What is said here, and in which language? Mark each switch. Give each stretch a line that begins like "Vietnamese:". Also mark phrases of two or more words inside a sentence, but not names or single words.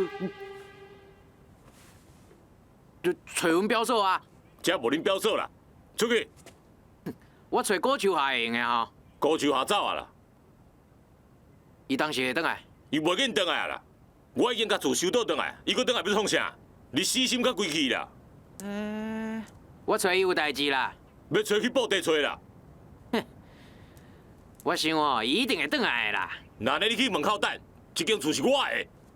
Min Nan Chinese: 就找阮表嫂啊！遮无恁表嫂啦，出去！我找高秋霞会用的吼。高手下走啊啦！伊当时会转来？伊袂紧转来啊啦！我已经甲厝收倒转来，伊搁转来要创啥？你死心甲归去啦！我找伊有代志啦。要找去布袋找啦！我想哦，伊一定会转来的啦。那你去门口等，这间厝是我的。